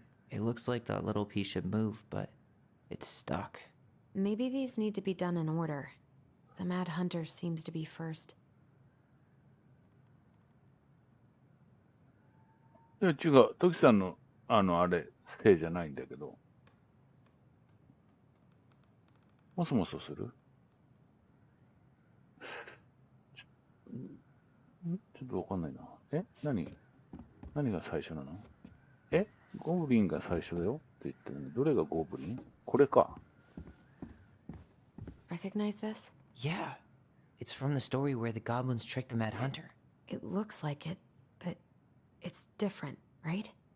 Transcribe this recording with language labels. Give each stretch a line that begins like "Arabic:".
English: It looks like that little piece should move, but it's stuck. maybe these need to be done in order. The Mad Hunter seems to be first.
Japanese: いや違う。トキさんの、あれ、せいじゃないんだけど。もそもそする？ちょっとわかんないな。何が最初なの？ゴブリンが最初だよって言ってるのに、どれがゴブリン？これか。
English: Recognize this? Yeah. It's from the story where the goblins tricked the Mad Hunter. It looks like it, but it's different, right?